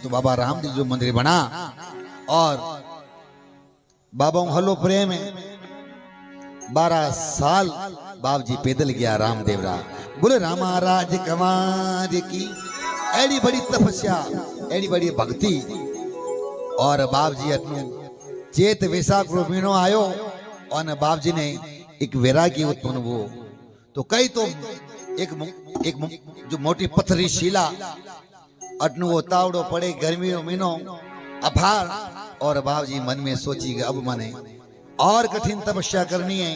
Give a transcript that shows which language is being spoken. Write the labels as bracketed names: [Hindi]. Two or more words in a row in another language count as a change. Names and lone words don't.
[Marwari] तो बाबा रामदेव जो मंदिर बना और बाबा हलो प्रेम है। 12 साल बाप जी पैदल गया रामदेव रा। बोले रामा राज कमार की एडी बड़ी तपस्या, एडी बड़ी भक्ति। और बाप जी अटनू चेत वैसाख रो महीनो आयो और बाप जी ने एक वैरागी उत्पन्न हुओ। तो कई तो एक जो मोटी पत्थरी शिला अटनू वो तावड़ो पड़े, गर्मी रो महीनो अफार। और बाप जी मन में सोची कि अब मने और कठिन तपस्या करनी है।